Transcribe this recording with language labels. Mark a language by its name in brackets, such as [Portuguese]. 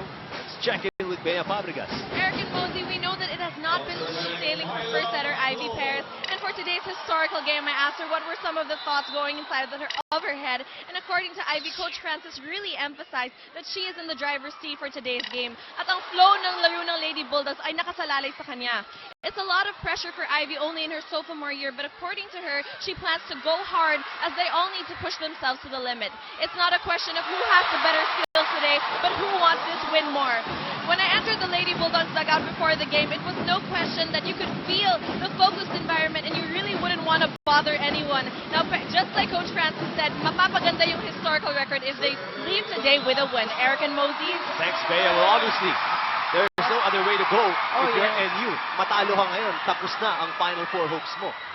[English] Let's check in with Bea Fabregas. Eric and Mosey, we know that it has not been smooth sailing for first setter Ivy Perez. And for today's historical game, I asked her what were some of the thoughts going inside of her head. And according to Ivy, Coach Francis really emphasized that she is in the driver's seat for today's game. [Filipino] At ang flow ng laro ng Lady Bulldogs ay nakasalalay sa kanya. [English] It's a lot of pressure for Ivy only in her sophomore year, but according to her, she plans to go hard as they all need to push themselves to the limit. It's not a question of who has the better skills today, but who wants this win more. When I entered the Lady Bulldogs dugout before the game, it was no question that you could feel the focused environment and you really wouldn't want to bother anyone. Now, just like Coach Francis said, [Filipino] mapapaganda yung historical record [English] if they leave today with a win. Eric and Mosey? Thanks, Bea. Well, obviously, there's no other way to go if you're NU. [Filipino] Matalo ka ngayon, tapos na ang Final Four hopes mo.